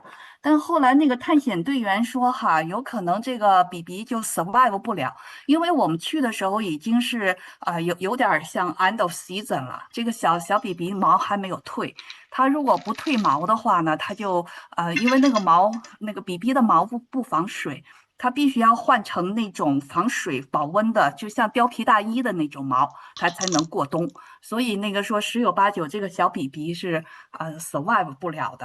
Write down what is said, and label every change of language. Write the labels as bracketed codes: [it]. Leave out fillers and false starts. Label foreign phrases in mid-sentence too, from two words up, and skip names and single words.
[zh] 但後來那個探險隊員說哈，有可能這個 BB 就 survive 不了，因為我們去的時候已經是有點像 [en] end of season [zh] 了，這個小 BB 毛還沒有退。它如果不退毛的話呢，它就因為那個 BB 的毛不防水，它必須要換成那種防水保溫的，就像貂皮大衣的那種毛，它才能過冬。所以那個說10有8九這個小 BB 是survive 不了的。